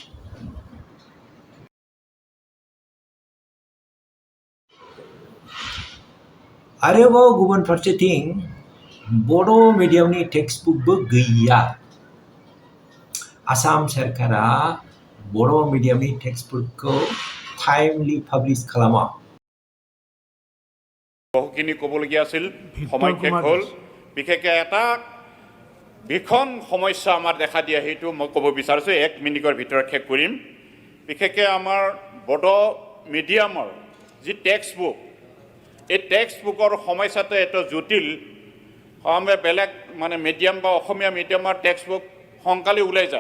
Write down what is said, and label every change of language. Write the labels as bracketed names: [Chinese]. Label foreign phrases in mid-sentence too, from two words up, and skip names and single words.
[Bodo] आरोबाव गुबुन फारसेथिं बड' [English] mediumni textbookbo [Bodo] गैया आसाम सरकारा बड' [English] mediumni textbookkhou timely publish [Bodo] खालामा [Assamese] বহুখিনি ক'বলগীয়া আছিল সময় শেষ হ'ল বিশেষকৈ এটা ভীষণ সমস্যা আমাৰ দেখা দিয়া সেইটো মই ক'ব বিচাৰিছোঁ 1 মিনিটৰ ভিতৰত শেষ কৰিম বিশেষকৈ আমাৰ বড' মিডিয়ামৰ যি টেক্সটবুক এই টেক্সটবুকৰ সমস্যাটো এত জটিল আমি বেলেগ মানে মিডিয়াম বা অসমীয়া মিডিয়ামৰ টেক্সটবুক সোনকালে ওলাই যায়